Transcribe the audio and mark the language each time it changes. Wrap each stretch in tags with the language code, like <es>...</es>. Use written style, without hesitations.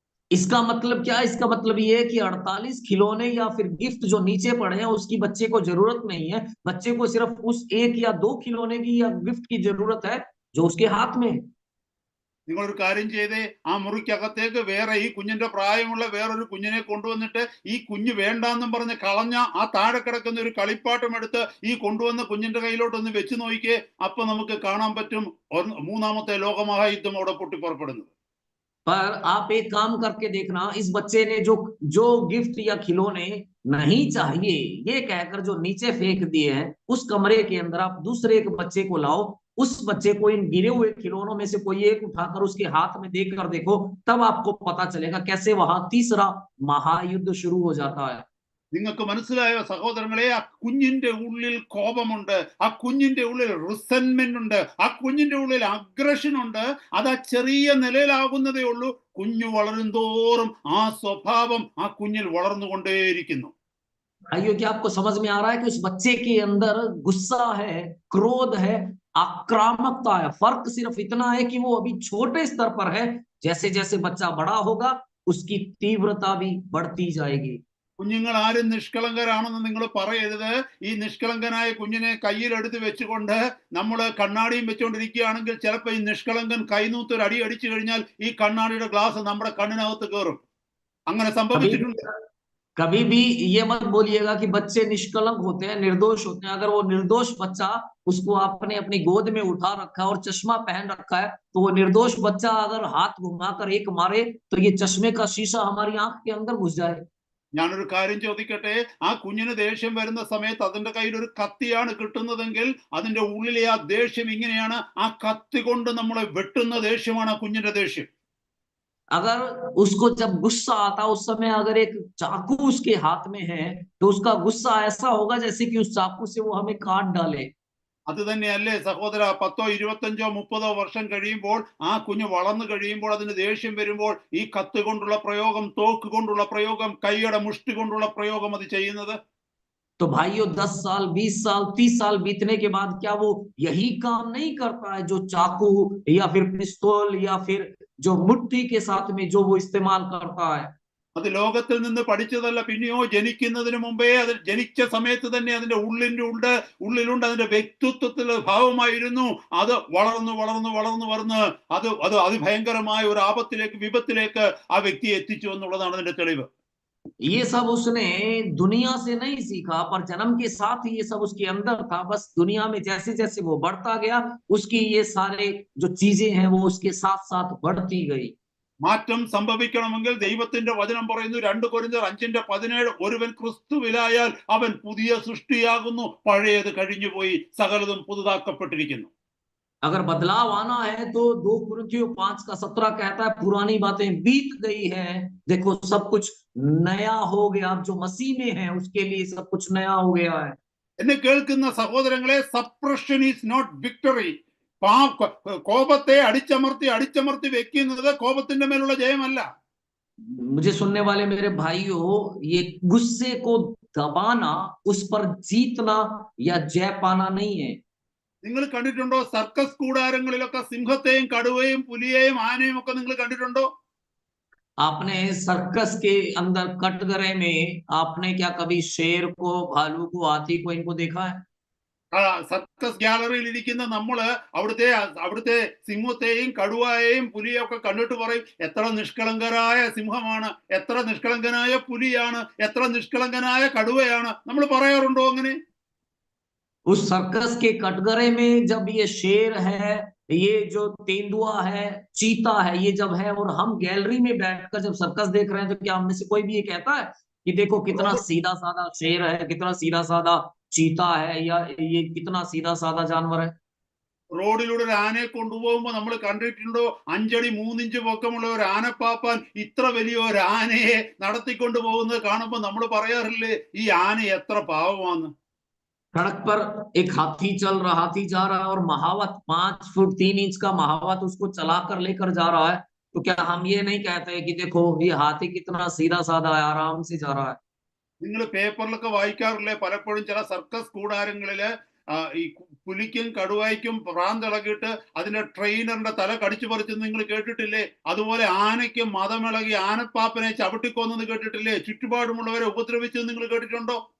<hi>इसका मतलब क्या? इसका मतलब ये है कि 48 खिलौने या फिर गिफ्ट जो नीचे पड़े हैं उसकी बच्चे को जरूरत नहीं है, बच्चे को सिर्फ उस 1 या 2 खिलौने की या गिफ्ट की जरूरत है जो उसके हाथ में है।</hi> <ml>നിങ്ങളൊരു കാര്യം ചെയ്തേ, ആ മുറിക്കകത്തേക്ക് വേറെ ഈ കുഞ്ഞിന്റെ പ്രായമുള്ള വേറൊരു കുഞ്ഞിനെ കൊണ്ടുവന്നിട്ട് ഈ കുഞ്ഞ് വേണ്ടാന്നും പറഞ്ഞ് കളഞ്ഞ ആ താഴെ കിടക്കുന്ന ഒരു കളിപ്പാട്ടം എടുത്ത് ഈ കൊണ്ടുവന്ന കുഞ്ഞിന്റെ കയ്യിലോട്ടൊന്ന് വെച്ച് നോക്കിയേ. അപ്പൊ നമുക്ക് കാണാൻ പറ്റും മൂന്നാമത്തെ ലോകമഹായുദ്ധം അവിടെ പൊട്ടിപ്പുറപ്പെടുന്നത്.</ml> <hi>पर आप एक काम करके देखना, इस बच्चे ने जो जो गिफ्ट या खिलौने नहीं चाहिए ये कहकर जो नीचे फेंक दिए हैं, उस कमरे के अंदर आप दूसरे एक बच्चे को लाओ, उस बच्चे को इन गिरे हुए खिलौनों में से कोई एक उठाकर उसके हाथ में देकर देखो, तब आपको पता चलेगा कैसे वहां तीसरा महायुद्ध शुरू हो जाता है।</hi> <ml>നിങ്ങൾക്ക് മനസ്സിലായോ സഹോദരങ്ങളെ? ആ കുഞ്ഞിന്റെ ഉള്ളിൽ കോപമുണ്ട്, ആ കുഞ്ഞിന്റെ ഉള്ളിൽ റിസെന്റ്മെന്റ് ഉണ്ട്, ആ കുഞ്ഞിന്റെ ഉള്ളിൽ അഗ്രഷൻ ഉണ്ട്. അത് ആ ചെറിയ നിലയിലാകുന്നതേ ഉള്ളൂ. കുഞ്ഞു വളരും തോറും ആ സ്വഭാവം ആ കുഞ്ഞിൽ വളർന്നുകൊണ്ടേയിരിക്കുന്നു.</ml> <hi>भाइयों, क्या आपको समझ में आ रहा है कि उस बच्चे के अंदर गुस्सा है, क्रोध है, आक्रामकता है? फर्क सिर्फ इतना है कि वो अभी छोटे स्तर पर है, जैसे जैसे बच्चा बड़ा होगा उसकी तीव्रता भी बढ़ती जाएगी।</hi> <ml>കുഞ്ഞുങ്ങൾ ആരും നിഷ്കളങ്കരാണെന്ന് നിങ്ങൾ പറയരുത്. ഈ നിഷ്കളങ്കനായ കുഞ്ഞിനെ കയ്യിലെടുത്ത് വെച്ചുകൊണ്ട് നമ്മൾ കണ്ണാടിയും വെച്ചുകൊണ്ടിരിക്കുകയാണെങ്കിൽ ചിലപ്പോൾ ഈ നിഷ്കളങ്കൻ കൈനൂത്തൊരു അടി അടിച്ചു കഴിഞ്ഞാൽ ഈ കണ്ണാടിയുടെ ഗ്ലാസ് നമ്മുടെ കണ്ണിനകത്ത് കയറും. അങ്ങനെ സംഭവിച്ചിട്ടുണ്ട്.</ml> <hi>कभी भी ये मत बोलिएगा कि बच्चे निष्कलंक होते हैं, निर्दोष होते हैं। अगर वो निर्दोष बच्चा, उसको आपने अपनी गोद में उठा रखा है और चश्मा पहन रखा है, तो वो निर्दोष बच्चा अगर हाथ घुमाकर एक मारे तो ये चश्मे का शीशा हमारी आंख के अंदर घुस जाए।</hi> <ml>ഞാനൊരു കാര്യം ചോദിക്കട്ടെ? ആ കുഞ്ഞിന് ദേഷ്യം വരുന്ന സമയത്ത് അതിന്റെ കയ്യിൽ ഒരു കത്തിയാണ് കിട്ടുന്നതെങ്കിൽ അതിന്റെ ഉള്ളിലെ ആ ദേഷ്യം ഇങ്ങനെയാണ്. ആ കത്തി കൊണ്ട് നമ്മളെ വെട്ടുന്ന ദേഷ്യമാണ് ആ കുഞ്ഞിന്റെ ദേഷ്യം.</ml> <hi>अगर उसको जब गुस्सा आता उस समय अगर एक चाकू उसके हाथ में है तो उसका गुस्सा ऐसा होगा जैसे कि उस चाकू से वो हमें काट डाले।</hi> <ml>അത് തന്നെയല്ലേ സഹോദര? 10, 25, 30 വർഷം കഴിയുമ്പോൾ ആ കുഞ്ഞ് വളർന്നു കഴിയുമ്പോൾ അതിന് ദേഷ്യം വരുമ്പോൾ ഈ കത്ത് കൊണ്ടുള്ള പ്രയോഗം, തോക്ക് കൊണ്ടുള്ള പ്രയോഗം, കൈയുടെ മുഷ്ടി കൊണ്ടുള്ള പ്രയോഗം അത് ചെയ്യുന്നത്.</ml> <hi>तो भाइयों 10 साल 20 साल 30 साल बीतने के बाद क्या वो यही काम नहीं करता है जो चाकू या फिर पिस्तौल या फिर जो मुट्ठी के साथ में जो वो इस्तेमाल करता है?</hi> <ml>അത് ലോകത്തിൽ നിന്ന് പഠിച്ചതല്ല. പിന്നെയോ ജനിക്കുന്നതിന് മുമ്പേ, അത് ജനിച്ച സമയത്ത് തന്നെ അതിന്റെ ഉള്ളിലുണ്ട് അതിന്റെ വ്യക്തിത്വത്തിലെ ഭാവമായിരുന്നു. അത് വളർന്നു വളർന്നു വളർന്നു വളർന്ന് അത് അത് അതിഭയങ്കരമായ ഒരു ആപത്തിലേക്ക്, വിപത്തിലേക്ക് ആ വ്യക്തിയെ എത്തിച്ചു എന്നുള്ളതാണ് അതിന്റെ തെളിവ്.</ml> <hi>ये सब उसने दुनिया से नहीं सीखा, पर जन्म के साथ ही ये सब उसके अंदर था। बस दुनिया में जैसे जैसे वो बढ़ता गया उसकी ये सारे जो चीजें हैं वो उसके साथ साथ बढ़ती गई।</hi> <ml>മാറ്റം സംഭവിക്കണമെങ്കിൽ ദൈവത്തിന്റെ വചനം പറയുന്നു 2 കൊരിന്ത്യർ 5:17, ഒരുവൻ ക്രിസ്തുവിലായാൽ അവൻ പുതിയ സൃഷ്ടിയാകുന്നു, പഴയത് കഴിഞ്ഞുപോയി, സകലതും പുതുതാക്കപ്പെട്ടിരിക്കുന്നു.</ml> <hi>अगर बदलाव आना है तो 2 कुरिन्थियों 5:17 कहता है पुरानी बातें बीत गई है, देखो सब कुछ नया हो गया। अब जो मसीह में है उसके लिए सब कुछ नया हो गया है।</hi> <ml>എന്നെ കേൾക്കുന്ന സഹോദരങ്ങളെ,</ml> <en>Suppression is not victory.</en> <ml>കോപത്തെ അടിച്ചമർത്തി വെക്കുന്നത് കോപത്തിന്റെ മേലുള്ള ജയമല്ല.</ml> <hi>मुझे सुनने वाले मेरे भाइयों, ये गुस्से को दबाना, उस पर जीतना या जय पाना नहीं है।</hi> <ml>നിങ്ങൾ കണ്ടിട്ടുണ്ടോ സർക്കസ് കൂടാരങ്ങളിലൊക്കെ സിംഹത്തെയും കടുവയും പുലിയെയും ആനയും ഒക്കെ നിങ്ങൾ കണ്ടിട്ടുണ്ടോ?</ml> <hi>आपने सर्कस के अंदर कटघरे में आपने क्या कभी शेर को, भालू को, हाथी को इनको देखा है?</hi> <ml>സർക്കസ് ഗ്യാലറിയിൽ ഇരിക്കുന്ന നമ്മള് അവിടുത്തെ സിംഹത്തെയും കടുവയെയും പുലിയെയും ഒക്കെ കണ്ടിട്ട് പറയും, എത്ര നിഷ്കളങ്കരായ സിംഹമാണ്, എത്ര നിഷ്കളങ്കനായ പുലിയാണ്, എത്ര നിഷ്കളങ്കനായ കടുവയാണ്. നമ്മൾ പറയാറുണ്ടോ അങ്ങനെ?</ml> <hi>उस सर्कस के कटघरे में जब ये शेर है, ये जो तेंदुआ है, चीता है, ये जब है और हम गैलरी में बैठकर जब सर्कस देख रहे हैं, तो क्या हम में से कोई भी ये कहता है कि देखो कितना सीधा साधा शेर है, कितना सीधा साधा चीता है, या ये कितना सीधा साधा जानवर है?</hi> <ml>റോഡിലൂടെ ഒരു ആനയെ കൊണ്ടുപോകുമ്പോൾ നമ്മൾ കണ്ടിട്ടുണ്ടോ 5 അടി 3 ഇഞ്ച് പൊക്കമുള്ള ഒരു ആനപ്പാപ്പാൻ ഇത്ര വലിയ ഒരു ആനയെ നടത്തിക്കൊണ്ട് പോകുന്നത് കാണുമ്പോൾ നമ്മൾ പറയാറില്ലേ, ഈ ആന എത്ര പാവമാണ്?</ml> <hi>सड़क पर एक हाथी हाथी जा रहा है और महावत 5 फुट 3 इंच का महावत उसको चलाकर लेकर जा रहा है, तो क्या हम ये नहीं कहते कि देखो ये हाथी कितना सीधा साधा है, आराम से जा रहा है?</hi> <ml>നിങ്ങൾ പേപ്പറിലൊക്കെ വായിക്കാറില്ലേ, പലപ്പോഴും ചില സർക്കസ് കൂടാരങ്ങളില് ഈ പുലിക്കും കടുവായ്ക്കും ഭ്രാന്തിളകിയിട്ട് അതിന്റെ ട്രെയിനറിന്റെ തല കടിച്ചു പറിച്ചെന്ന് നിങ്ങൾ കേട്ടിട്ടില്ലേ? അതുപോലെ ആനയ്ക്ക് മതമിളകി ആനപ്പാപ്പനെ ചവിട്ടിക്കൊന്നെന്ന് കേട്ടിട്ടില്ലേ? ചുറ്റുപാടുമുള്ളവരെ ഉപദ്രവിച്ചെന്ന് നിങ്ങൾ കേട്ടിട്ടുണ്ടോ?</ml>